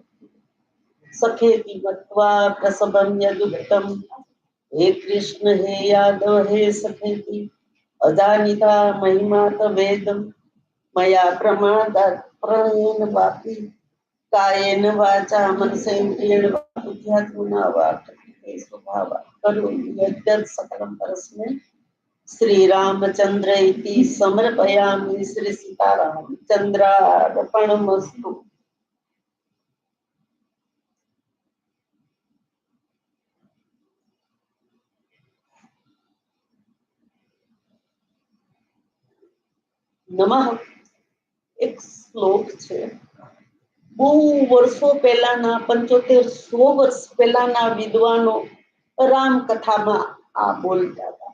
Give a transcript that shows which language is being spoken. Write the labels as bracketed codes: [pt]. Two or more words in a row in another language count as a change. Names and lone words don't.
[sa] सखेति मत्वा प्रसवं यदुक्तं हे कृष्ण हे यादव हे सखेति अजानिता महिमा तवेदं मया प्रमादात् प्रणयेन वापि कायेन वाचा मनसेन्द्रियेण वा बुद्ध्यात्मना वा प्रकृते स्वभावात् करोमि यद्यत् सकलं परस्मै श्री रामचंद्र इति समर्पयामि श्री सीतारामचंद्रार्पणमस्तु। [gu] નમઃ એક શ્લોક છે, બહુ વર્ષો પહેલાના 7500 વર્ષ પહેલાના વિદ્વાનો રામકથામાં આ બોલતા હતા.